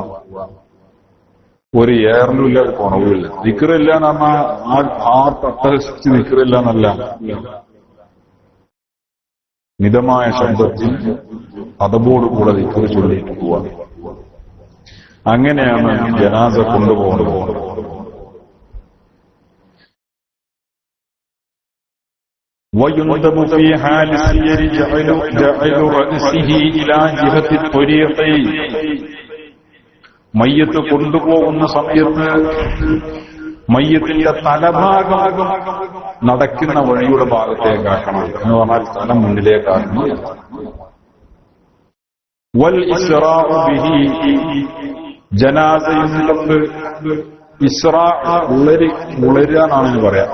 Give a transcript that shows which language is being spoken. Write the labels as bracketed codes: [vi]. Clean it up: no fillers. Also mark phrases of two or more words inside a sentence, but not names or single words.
[ml] ഒരു ഏറിലുമില്ല, ഒരു കുറവുമില്ല. ദിക്റില്ല എന്ന് പറഞ്ഞാൽ ഹാർട്ട് അട്ടഹസിച്ച് ദിക്റില്ല എന്നല്ല, മിതമായ ശബ്ദത്തിൽ അതബോടുകൂടെ ദിക്റ് ചൊല്ലിയിട്ട് പോവാം. അങ്ങനെയാണ് ജനാസ കൊണ്ടുപോകുന്നത്. [ar] ويندب في حال السير جعل رأسه إلى جهة الطريق. [ml] മയ്യത്ത് കൊണ്ടുപോകുന്ന സമയത്ത് മയ്യത്തിന്റെ തലഭാഗം നടക്കുന്ന വഴിയുടെ ഭാഗത്തേക്കാക്കണം എന്ന് പറഞ്ഞാൽ തല മുന്നിലേക്കാക്കണം. [ar] والإسراع به, [ml] ജനാസയിലുള്ളത് ഇസ്റാ ഉളരാനാണ് പറയാം.